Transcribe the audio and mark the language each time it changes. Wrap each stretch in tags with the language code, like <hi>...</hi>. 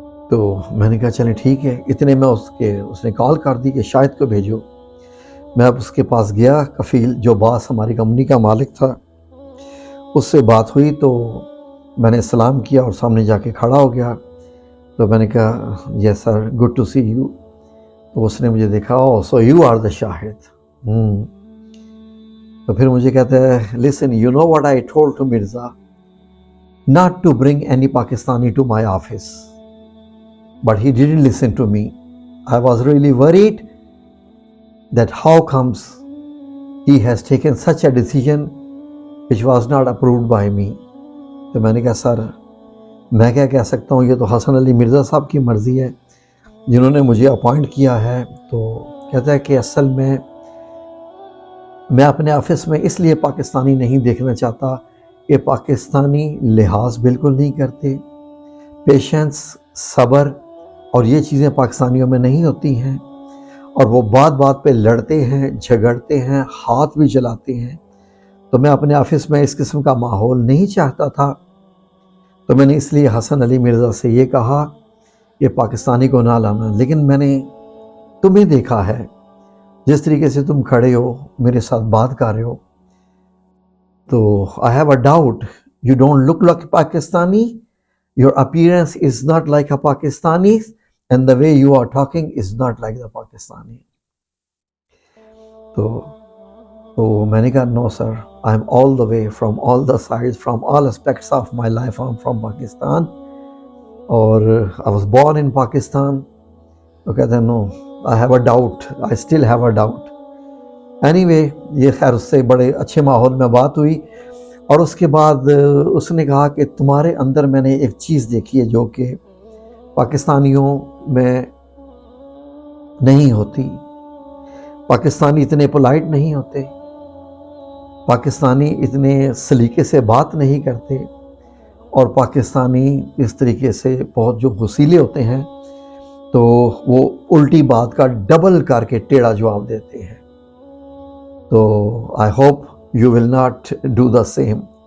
<ur>تو میں نے کہا چلیں ٹھیک ہے۔ اتنے میں اس نے کال کر دی کہ شاہد کو بھیجو۔ میں اب اس کے پاس گیا، کفیل جو باس ہماری کمپنی کا مالک تھا، اس سے بات ہوئی تو میں نے سلام کیا اور سامنے جا کے کھڑا ہو گیا۔ تو میں نے کہا</ur> <en>Yes sir, good to see you.</en> <ur>تو اس نے مجھے دیکھا،</ur> <en>Oh so you are the Shahid.</en> <ur>تو پھر مجھے کہتا ہے</ur> <en>Listen you know what I told to Mirza not to bring any Pakistani to my office, but he didn't listen to me. I was really worried that how comes he has taken such a decision which was not approved by me.</en> <ur>تو میں نے کہا سر میں کیا کہہ سکتا ہوں، یہ تو حسن علی مرزا صاحب کی مرضی ہے جنہوں نے مجھے اپوائنٹ کیا ہے۔ تو کہتا ہے کہ اصل میں اپنے آفس میں اس لیے پاکستانی نہیں دیکھنا چاہتا کہ پاکستانی لحاظ بالکل نہیں کرتے، پیشنس، صبر اور یہ چیزیں پاکستانیوں میں نہیں ہوتی ہیں، اور وہ بات بات پہ لڑتے ہیں، جھگڑتے ہیں، ہاتھ بھی چلاتے ہیں۔ تو میں اپنے آفس میں اس قسم کا ماحول نہیں چاہتا تھا، تو میں نے اس لیے حسن علی مرزا سے یہ کہا کہ پاکستانی کو نہ لانا۔ لیکن میں نے تمہیں دیکھا ہے، جس طریقے سے تم کھڑے ہو میرے ساتھ بات کر رہے ہو، تو</ur> <en>I have a doubt. You don't look like a Pakistani. Your appearance is not like a Pakistani, and the way you are talking is not like the Pakistani.</en> <ur>تو میں نے کہا</ur> <en>no sir, I'm all the way from all the sides, from all aspects of my life. I'm from Pakistan, اور I was born in Pakistan.</en> <ur>تو کہتے ہیں</ur> <en>no, I have a doubt. I still have a doubt.</en> <ur>Anyway, یہ خیر اس سے بڑے اچھے ماحول میں بات ہوئی، اور اس کے بعد اس نے کہا کہ تمہارے اندر میں نے ایک چیز دیکھی ہے جو کہ پاکستانیوں میں نہیں ہوتی۔ پاکستانی اتنے پولائٹ نہیں ہوتے، پاکستانی اتنے سلیقے سے بات نہیں کرتے، اور پاکستانی اس طریقے سے بہت جو غصیلے ہوتے ہیں تو وہ الٹی بات کا ڈبل کر کے ٹیڑھا جواب دیتے ہیں۔ تو</ur> <en>I hope you will not do the same.</en>